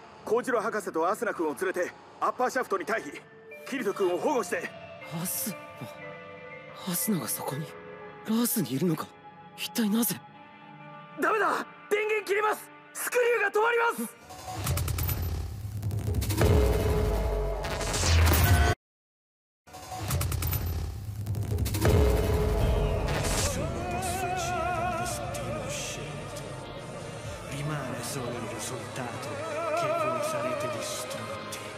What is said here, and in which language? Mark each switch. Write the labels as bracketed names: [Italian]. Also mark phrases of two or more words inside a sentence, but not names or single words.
[Japanese] コウジロ博士とアスナ君を連れてアッパーシャフトに退避。キリト君を保護して。アスナがそこに。ラースにいるのか。一体なぜ。ダメだ、電源切れます。スクリューが止まります。 [Italian] Rimane solo il risultato che voi sarete distrutti.